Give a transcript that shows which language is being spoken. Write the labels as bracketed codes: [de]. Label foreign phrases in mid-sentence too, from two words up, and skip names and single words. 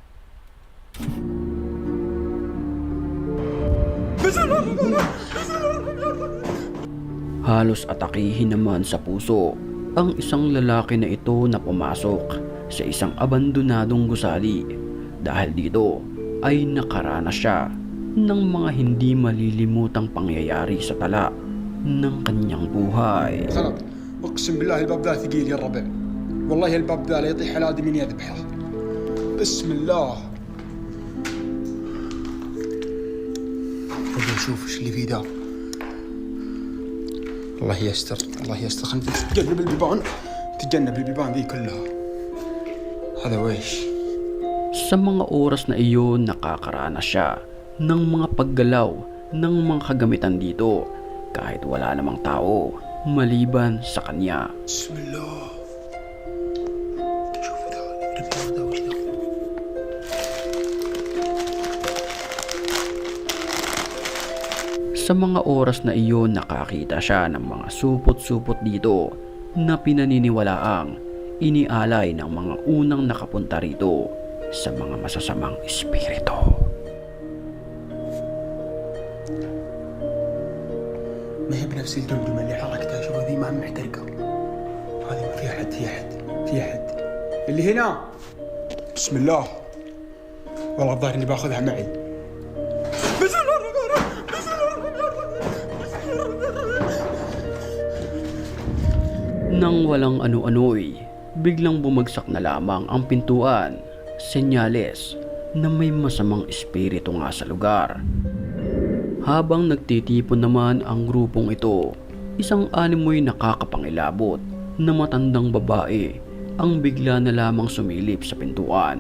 [tl] Halos atakihin naman sa puso ang isang lalaki na ito na pumasok sa isang abandonadong gusali dahil dito ay nakaranas siya ng mga hindi malilimutang pangyayari sa tala ng kanyang buhay. [ar] غلط اقسم بالله الباب ذا ثقيل يا الربع والله الباب ذا لا يطيح على ادمي يذبحه بسم الله خذ شوف ايش اللي فيه ذا الله يستر الله يستر خلينا تتجنب البيبان تتجنب البيبان ذي كلها هذا ويش. [tl] Sa mga oras na iyon nakakaranas siya ng mga paggalaw ng mga kagamitan dito kahit wala namang tao maliban sa kanya. [ar] بسم الله شوف ذا البيبان ذا وش ذا [tl] Sa mga oras na iyon nakakita siya ng mga supot-supot dito na pinaniniwalaang inialay ng mga unang nakapunta rito sa mga masasamang espiritu. [ar] ما هي بنفس الجمجمة اللي حركتها شوف ذي ما محترقة هذه ما فيها حد في حد في حد اللي هنا بسم الله والله الظاهر اني باخذها معي بسم الله الرحمن الرحيم بسم الله الرحمن الرحيم [tl] Nang walang ano-ano'y, biglang bumagsak na lamang ang pintuan. Senyales na may masamang espiritu nga sa lugar. Habang nagtitipon naman ang grupong ito, isang animoy nakakapangilabot na matandang babae ang bigla na lamang sumilip sa pintuan.